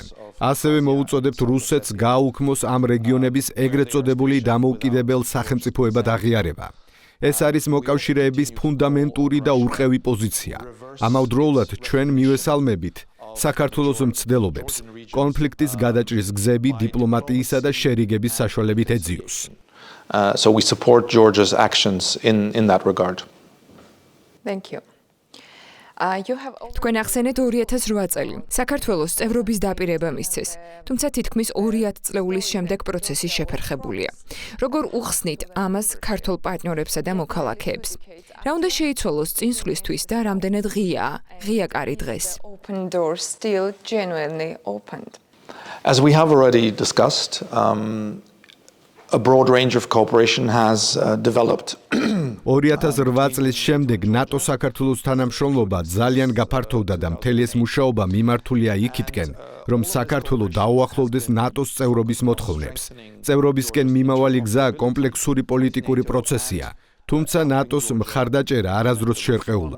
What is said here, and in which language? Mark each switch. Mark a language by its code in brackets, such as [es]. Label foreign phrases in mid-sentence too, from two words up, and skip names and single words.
[ka] ასევე მოუწოდებთ რუსეთს გააუქმოს ამ რეგიონების ეგრეთ წოდებული დამოუკიდებელ სახელმწიფოებად აღიარება. ეს არის მოკავშირეების ფუნდამენტური და ურყევი პოზიცია. ამავდროულად ჩვენ მივესალმებით საქართველოს მცდელობებს კონფლიქტის გადაჭრის გზები დიპლომატიისა და შერიგების საშუალებით ეძიოს. [en] So we support Georgia's actions in that regard. Thank you. [ka] თქვენ ახსენეთ 2008 წელი. საქართველოს წევრობის დაპირება მისცეს, თუმცა თითქმის 2 წლეულის შემდეგ პროცესი შეფერხებულია. როგორ უხსნით ამას ქართულ პარტნიორებსა და მოქალაქეებს? რა უნდა შეიცვალოს წინსვლისთვის და რამდენად ღია კარი დღეს? [en] Open doors still genuinely opened. As we have already discussed, a broad range of cooperation has developed. [ka] 2008 წლის შემდეგ ნატო საქართველოს თანამშრომლობა ძალიან გაფართოვდა და მთელი ეს მუშაობა მიმართულია იქითკენ, რომ საქართველო დაუახლოვდეს ნატოს წევრობის მოთხოვნებს. წევრობისკენ მიმავალი გზა კომპლექსური პოლიტიკური პროცესია. თუმცა ნატოს მხარდაჭერა არასდროს შერყეულა.